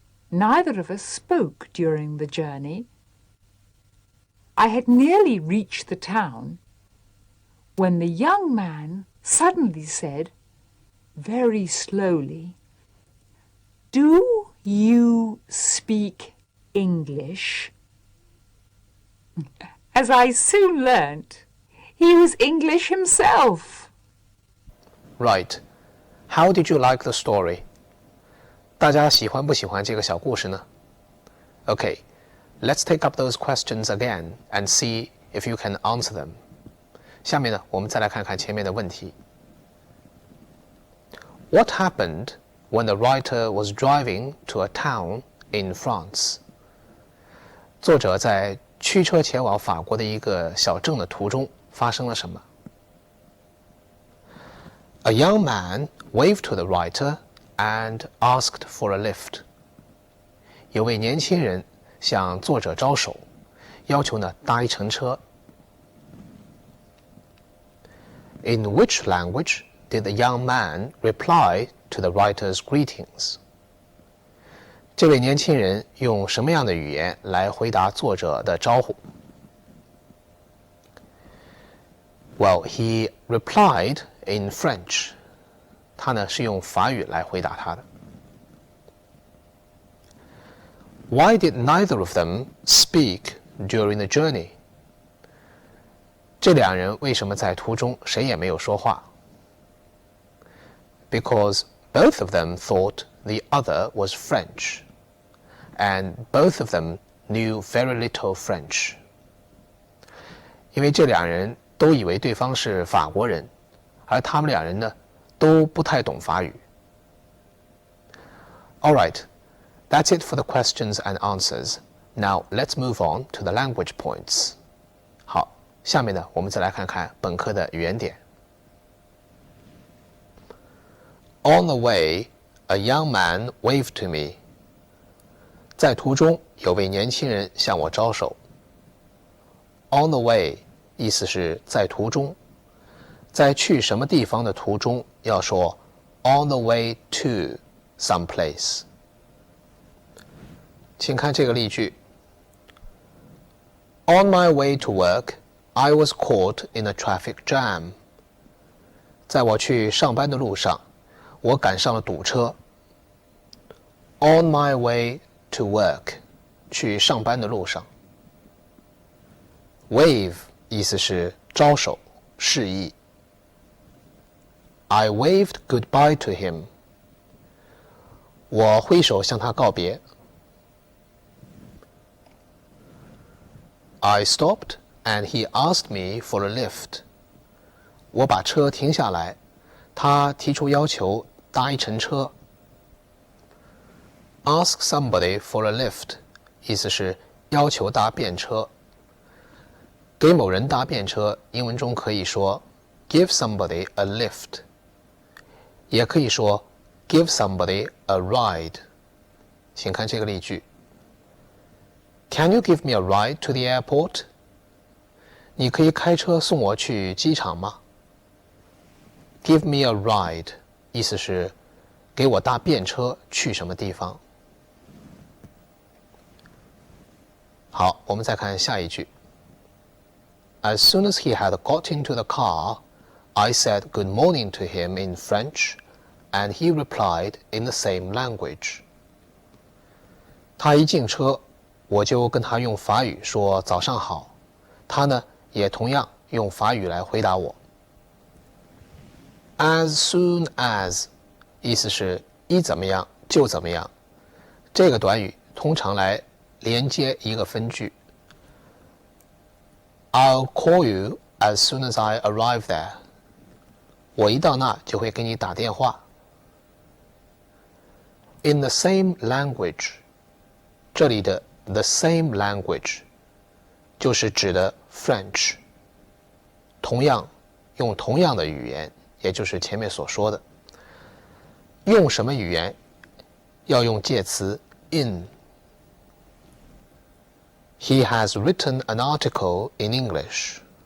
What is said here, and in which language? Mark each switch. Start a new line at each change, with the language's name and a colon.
English: Neither of us spoke during the journey. I had nearly reached the town when the young man suddenly said, very slowly, Do you speak English? As I soon learnt, he was English himself. Right. How did you like the story?
Chinese: 大家喜欢不喜欢这个小故事呢？
English: Okay, let's take up those questions again and see if you can answer them.
Chinese: 下面呢，我们再来看看前面的问题。
English: What happened when the writer was driving to a town in France?
Chinese: 作者在驱车前往法国的一个小镇的途中发生了什么？
English: A young man waved to the writer and asked for a lift.
Chinese: 有位年轻人向作者招手，要求呢搭一程车。
English: In which language did the young man reply to the writer's greetings?
Chinese: 这位年轻人用什么样的语言来回答作者的招呼？
English: Well, he replied in French.
Chinese: 他呢是用法语来回答他的。
English: Why did neither of them speak during the journey?
Chinese: 这2人为什么在途中谁也没有说话？
English: Because both of them thought the other was French, and both of them knew very little French.
Chinese: 因为这2人都以为对方是法国人，而他们2人呢都不太懂法语。
English: All right, that's it for the questions and answers. Now let's move on to the language points.
Chinese: 好，下面呢我们再来看看本课的语言点。
English: On the way, a young man waved to me.
Chinese: 在途中，有位年轻人向我招手。
English: on the way
Chinese: 意思是在途中，在去什么地方的途中要说
English: on the way to some place。
Chinese: 请看这个例句
English: On my way to work, I was caught in a traffic jam.
Chinese: 在我去上班的路上，我赶上了堵车。
English: On my way to work,
Chinese: 去上班的路上。 Wave 意思是招手示意。
English: I waved goodbye to him.
Chinese: 我挥手向他告别。
English: I stopped and he asked me for a lift.
Chinese: 我把车停下来，他提出要求搭一程车。
English: Ask somebody for a lift
Chinese: 意思是要求搭便车。给某人搭便车，英文中可以说
English: give somebody a lift，
Chinese: 也可以说
English: give somebody a ride。
Chinese: 请看这个例句
English: Can you give me a ride to the airport？
Chinese: 你可以开车送我去机场吗？
English: Give me a ride
Chinese: 意思是给我搭便车去什么地方。好，我们再看下一句。
English: As soon as he had got into the car, I said good morning to him in French, and he replied in the same language.
Chinese: 他一进车，我就跟他用法语说早上好，他呢也同样用法语来回答我。
English: As soon as
Chinese: 意思是一怎么样就怎么样，这个短语通常来连接一个分句。
English: I'll call you as soon as I arrive there.
Chinese: 我一到那就会给你打电话。
English: In the same language，
Chinese: 这里的
English: the same language
Chinese: 就是指的 French， 同样用同样的语言，也就是前面所说的。用什么语言？要用介词 in。
English: He has written an article in English.